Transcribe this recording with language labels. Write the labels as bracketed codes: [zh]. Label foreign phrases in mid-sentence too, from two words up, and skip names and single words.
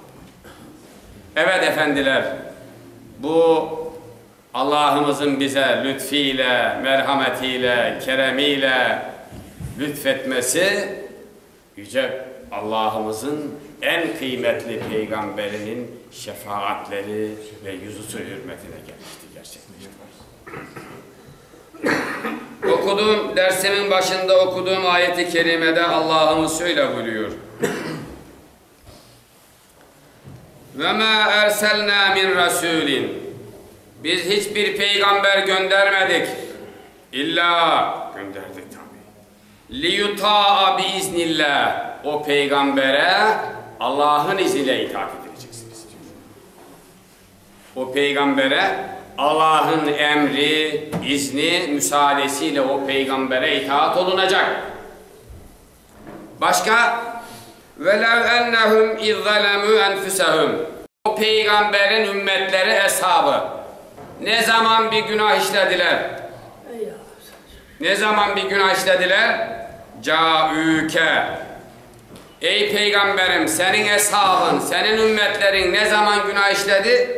[tr] Evet efendiler, bu Allah'ımızın bize lütfiyle, merhametiyle, keremiyle lütfetmesi, yüce Allah'ımızın en kıymetli peygamberinin şefaatleri ve yüzüsü hürmetine gelmişti, gerçekleşti. Okuduğum, dersimin başında okuduğum ayeti kerimede Allah'ımız şöyle buyuruyor. [ar] وما أرسلنا من رسول. [tr] Biz hiçbir peygamber göndermedik. İlla gönderdik tabi. [ar] ليطاع بإذن الله. [tr] O peygambere Allah'ın izniyle itaat edileceksiniz diyor. O peygambere Allah'ın emri, izni, müsaadesiyle o peygambere itaat olunacak. Başka? [ar] وَلَوْ اَنَّهُمْ اِذْ ظَلَمُوا اَنْفُسَهُمْ. [tr] O peygamberin ümmetleri, eshabı ne zaman bir günah işlediler? Ne zaman bir günah işlediler? [ar] Câ'üke. [tr] Ey peygamberim, senin eshabın, senin ümmetlerin ne zaman günah işledi?